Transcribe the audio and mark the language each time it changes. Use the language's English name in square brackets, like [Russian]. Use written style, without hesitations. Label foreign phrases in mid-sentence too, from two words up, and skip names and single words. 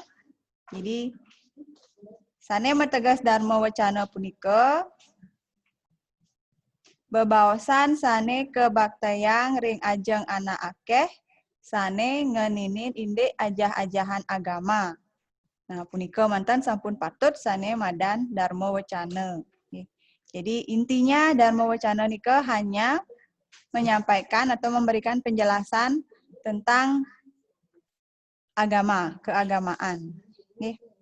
[Balinese] Jadi sane metegas dharma wacana punika bebaosan sane kebaktayang ring ajeng anak akeh sane ngeninin indik ajah-ajahan agama. Nah, punika mantan sampun patut sane madan dharma wacana. [Indonesian] Jadi intinya dharma wacana nika hanya menyampaikan atau memberikan penjelasan tentang agama, keagamaan. Nih.